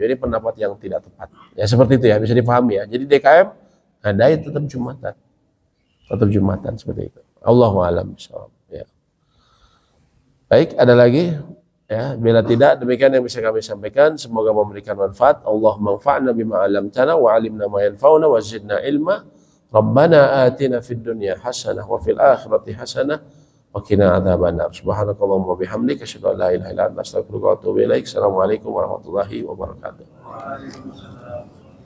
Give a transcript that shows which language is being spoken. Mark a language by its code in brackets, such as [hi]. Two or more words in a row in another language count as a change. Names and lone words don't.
[id] Ini pendapat yang tidak tepat, ya, seperti itu ya, bisa dipahami ya. Jadi DKM ada tetap Jumatan seperti itu. [ar] الله أعلم بالصواب, ya. [id] Baik, ada lagi? Ya, bila tidak, demikian yang bisa kami sampaikan. Semoga memberikan manfaat. [ar] اللهم انفعنا بما علمتنا وعلمنا ما ينفعنا وزدنا علما. ربنا آتنا في الدنيا حسنة وفي الآخرة حسنة وقنا عذاب النار. سبحانك اللهم وبحمدك أشهد أن لا إله إلا أنت أستغفرك وأتوب إليك. السلام عليكم ورحمة الله وبركاته.